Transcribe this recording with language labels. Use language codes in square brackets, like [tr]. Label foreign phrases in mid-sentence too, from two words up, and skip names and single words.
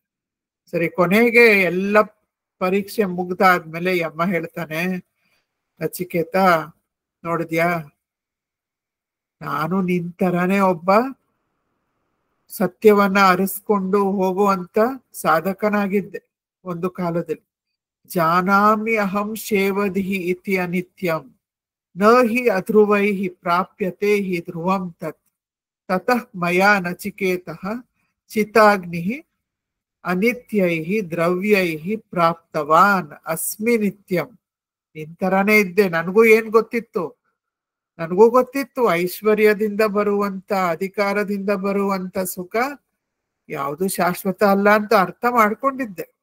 [kn] ಸರಿ, ಕೊನೆಗೆ ಎಲ್ಲ ಪರೀಕ್ಷೆ ಮುಗ್ದಾದ್ಮೇಲೆ ಯಮ್ಮ ಹೇಳ್ತಾನೆ, ನಚಿಕೇತ ನೋಡಿದ್ಯಾ, ನಾನು ನಿನ್ ತರಾನೇ ಒಬ್ಬ ಸತ್ಯವನ್ನ ಅರಿಸ್ಕೊಂಡು ಹೋಗುವಂತ ಸಾಧಕನಾಗಿದ್ದೆ ಒಂದು ಕಾಲದಲ್ಲಿ. [sa] ಜಾನಾಮಿ ಅಹಂ ಶೇವದಿಹಿ ಇತಿ ಅನಿತ್ಯಂ ನ ಹಿ ಅಧ್ರುವೈಹಿ ಪ್ರಾಪ್ಯತೆ ಹಿ ಧ್ರುವಂ ತತ್ ತತಃ ಮಯಾ ನಚಿಕೇತಃ ಚಿತಾಗ್ನಿ ಅನಿತ್ಯೈಹಿ ದ್ರವ್ಯೈಹಿ ಪ್ರಾಪ್ತವಾನ್ ಅಸ್ಮಿ ನಿತ್ಯಂ. [kn] ನಿಂತರಾನೇ ಇದ್ದೆ, ನನಗೂ ಏನ್ ಗೊತ್ತಿತ್ತು, ನನಗೂ ಗೊತ್ತಿತ್ತು ಐಶ್ವರ್ಯದಿಂದ ಬರುವಂತ, ಅಧಿಕಾರದಿಂದ ಬರುವಂತ ಸುಖ ಯಾವುದು ಶಾಶ್ವತ ಅಲ್ಲ ಅಂತ ಅರ್ಥ ಮಾಡ್ಕೊಂಡಿದ್ದೆ.